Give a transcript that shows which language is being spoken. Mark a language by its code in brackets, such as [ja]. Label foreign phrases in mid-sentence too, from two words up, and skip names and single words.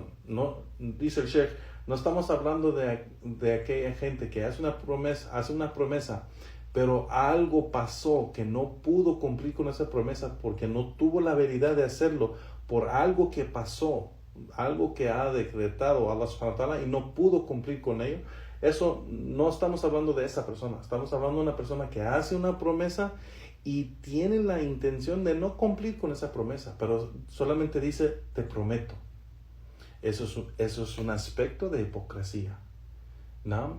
[es] No, dice el Sheikh, no estamos hablando de aquella gente que hace una promesa, pero algo pasó que no pudo cumplir con esa promesa porque no tuvo la habilidad de hacerlo por algo que pasó, algo que ha decretado [ar] الله سبحانه وتعالى [es] y no pudo cumplir con ello. Eso no estamos hablando de esa persona, estamos hablando de una persona que hace una promesa y tiene la intención de no cumplir con esa promesa, pero solamente dice, te prometo. Eso es un aspecto de hipocresía, ¿no?